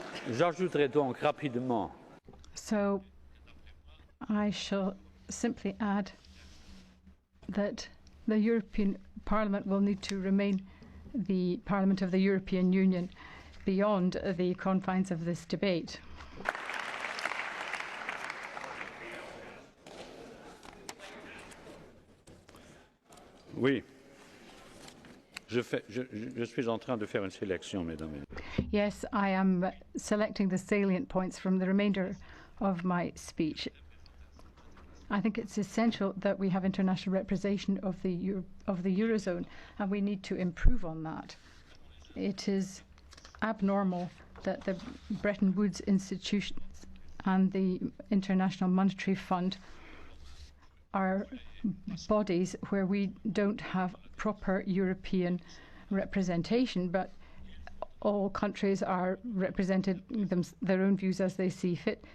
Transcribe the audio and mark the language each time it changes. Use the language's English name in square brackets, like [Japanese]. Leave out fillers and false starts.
[French] J'ajouterai donc rapidement. [English] So I shall simply add that the European Parliament will need to remain the Parliament of the European Union beyond the confines of this debate. [French] Oui. Je suis en train de faire une sélection, mesdames et messieurs. [English] Yes, I am selecting the salient points from the remainder of my speech. I think it's essential that we have international representation of the Eurozone, and we need to improve on that. It is abnormal that the Bretton Woods institutions and the International Monetary Fund are bodies where we don't have proper European representation, but all countries are represented their own views as they see fit.